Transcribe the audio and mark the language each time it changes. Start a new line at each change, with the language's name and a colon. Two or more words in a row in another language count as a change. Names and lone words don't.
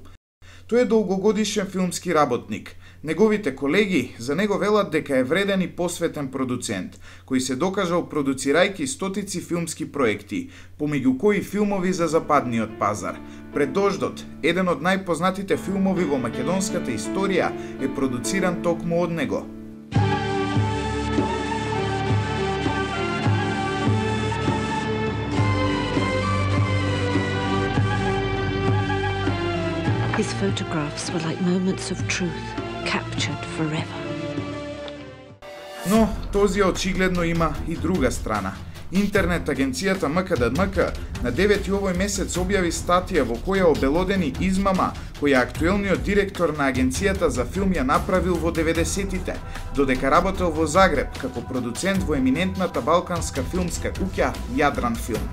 Macedonian: Тој е долгогодишен филмски работник. Неговите колеги за него велат дека е вреден и посветен продуцент, кој се докажал продуцирајќи стотици филмски проекти, помеѓу кои филмови за западниот пазар. Пред дождот, еден од најпознатите филмови во македонската историја е продуциран токму од него.
English: His photographs were like moments of truth, captured forever.
Macedonian: Но Тозија очигледно има и друга страна. Интернет агенцијата МКДМК на 9 овој месец објави статија во која обелодени измама која актуелниот директор на агенцијата за филм ја направил во 90-тите, додека работел во Загреб како продуцент во еминентната балканска филмска куќа Јадран филм.